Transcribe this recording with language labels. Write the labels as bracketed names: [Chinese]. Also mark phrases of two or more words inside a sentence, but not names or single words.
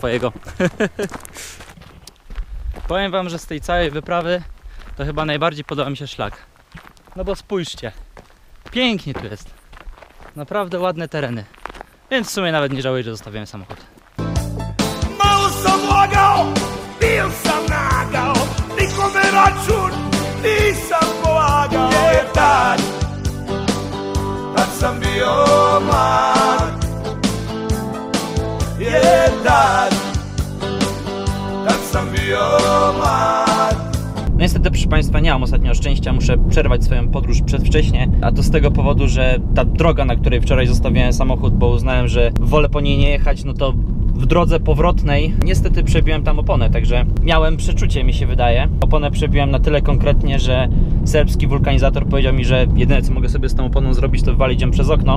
[Polish] Do domu jakiegoś tam swojego. Powiem wam, że z tej całej wyprawy to chyba najbardziej podoba mi się szlak. No bo spójrzcie, pięknie tu jest. Naprawdę ładne tereny. Więc w sumie nawet nie żałuję, że zostawiłem samochód. [Serbian] Mało sam łagał, pil sam nagał, nikome račun nisam polagao. Jer tad sam bio mlad. Jer tad sam bio mlad. [Polish] No niestety, proszę Państwa, nie mam ostatnio szczęścia, muszę przerwać swoją podróż przedwcześnie, a to z tego powodu, że ta droga, na której wczoraj zostawiłem samochód, bo uznałem, że wolę po niej nie jechać, no to w drodze powrotnej niestety przebiłem tam oponę, także miałem przeczucie, mi się wydaje. Oponę przebiłem na tyle konkretnie, że serbski wulkanizator powiedział mi, że jedyne co mogę sobie z tą oponą zrobić, to wywalić ją przez okno.